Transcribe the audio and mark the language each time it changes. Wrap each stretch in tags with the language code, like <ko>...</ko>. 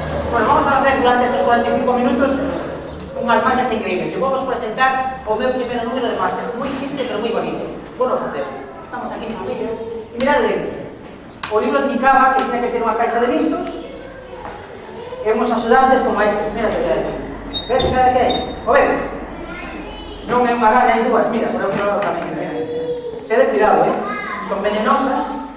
<es>Bueno, vamos a hacer durante estos 45 minutos unas magias increíbles. Y vamos a presentar</es> <gl>o meu primeiro número</gl> <es>de magias. Muy simple, pero muy bonito. Bueno, vamos a hacer. Estamos aquí en familia. Y mirad dentro.</es> <gl>O libro indicaba que tenía que ter unha caixa de listos e uns axudantes como estes. Mira que hai. Ves que hai? O vedes? Non é unha galla, hai dúas. Mira, por outro lado tamén. Tede cuidado, son venenosas.</gl>